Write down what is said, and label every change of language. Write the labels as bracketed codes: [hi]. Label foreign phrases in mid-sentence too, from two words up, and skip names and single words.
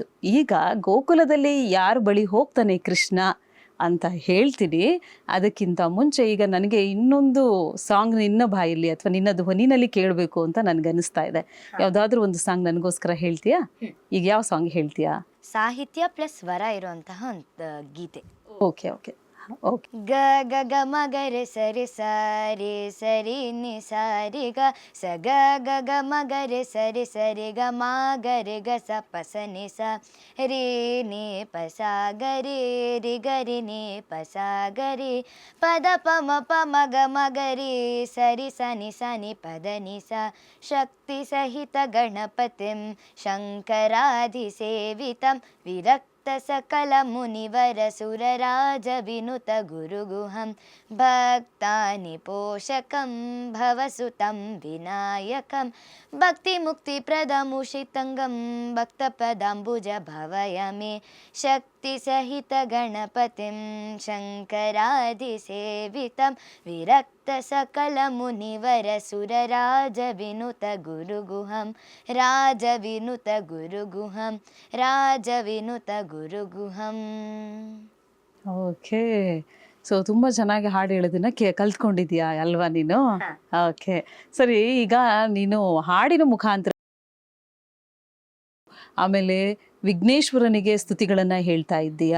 [kn] ಈಗ ಗೋಕುಲದಲ್ಲಿ ಯಾರ ಬಳಿ ಹೋಗ್ತಾನೆ ಕೃಷ್ಣ ಅಂತ ಹೇಳ್ತೀನಿ. ಅದಕ್ಕಿಂತ ಮುಂಚೆ ಈಗ ನನಗೆ ಇನ್ನೊಂದು ಸಾಂಗ್ ನಿನ್ನ ಬಾಯಲ್ಲಿ ಅಥವಾ ನಿನ್ನ ಧ್ವನಿನಲ್ಲಿ ಕೇಳಬೇಕು ಅಂತ ನನ್ಗನ್ನಿಸ್ತಾ ಇದೆ. ಯಾವ್ದಾದ್ರು ಒಂದು ಸಾಂಗ್ ನನಗೋಸ್ಕರ ಹೇಳ್ತೀಯಾ? ಈಗ ಯಾವ ಸಾಂಗ್ ಹೇಳ್ತೀಯಾ? ಸಾಹಿತ್ಯ ಪ್ಲಸ್ ಸ್ವರ ಇರುವಂತಹ ಒಂದು ಗೀತೆ. [en] OK OK, [kn] ಓಕೆ. ಗ ಗ ಗ ಮ ಗ ರೆ ಸರಿ ಸಾರಿ ಸರಿ ನಿ ಸಾರಿ ಗ ಸ ಗ ಗ ಗ ಮ ಗ ರೆ ಸರಿ ಸರಿ ಗ ಮ ಗ ರೆ ಗ ಸ ಪ ಸ ನಿ ಸ ರೀ ನಿ ಪ ಸ ಗ ರಿ ರಿ ಗ ರಿ ನಿ ಪ ಸ ಗ ರಿ ಪ ದ ಪ ಮ ಗ ರಿ ಸರಿ ಸ ನಿ ಪ ದ ನಿ ಸ [sa] ಶಕ್ತಿ ಸಹಿತ ಗಣಪತಿಂ ಶಂಕರಾಧಿ ಸೇವಿತಂ ವಿರಕ್ತ सकल मुनिवर सुरराज विनुत गुरुगुहं भक्तानि पोषकं भवसुतं विनायकं भक्तिमुक्तिप्रदमुषितङ्गं भक्तपदाम्बुज भवय मे शक्तिसहित गणपतिं शङ्करादिसेवितं विरक्त सकल मुनिवर सुरराज विनुत गुरुगुहं राज विनुत गुरुगुहं राज विनुत ಗುರುಗುಹಂ. [kn] ಓಕೆ. ಸೊ ತುಂಬ ಚೆನ್ನಾಗಿ ಹಾಡು ಹೇಳೋದನ್ನ ಕಲ್ತ್ಕೊಂಡಿದ್ಯಾ ಅಲ್ವಾ ನೀನು? ಓಕೆ, ಸರಿ. ಈಗ ನೀನು ಹಾಡಿನ ಮುಖಾಂತರ ಆಮೇಲೆ ವಿಘ್ನೇಶ್ವರನಿಗೆ ಸ್ತುತಿಗಳನ್ನ ಹೇಳ್ತಾ ಇದ್ದೀಯಾ.